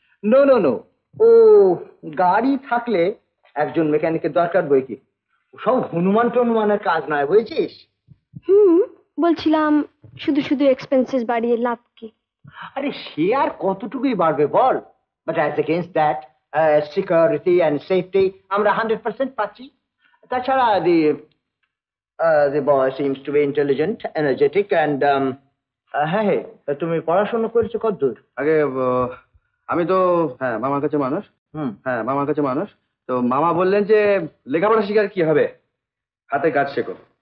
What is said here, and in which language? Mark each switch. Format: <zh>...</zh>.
<bn>No no no, ও গাড়ি থাকলে একজন মেকানিকের দরকার বই কি, সব হনুমান টনুমানের কাজ নয়, বুঝেছিস? বলছিলাম শুধু শুধু এক্সপেন্সেস বাড়িয়ে লাভ কি? আরে সে আর কতটুকুই বাড়বে বল,</bn> <en>but as against that security and safety</en> <bn>আমরা 100% পাচ্ছি। তাছাড়া</bn> <en>the boy seems to be intelligent, energetic and</en> <bn>হ্যাঁ হ্যাঁ, তুমি পড়াশোনা করেছো কতদূর? আগে আমি তো হ্যাঁ মামার কাছে মানুষ। হ্যাঁ মামার কাছে মানুষ। তো মামা বললেন যে লেখাপড়া শিখার কি হবে, হাতে কাজ শেখো।</bn>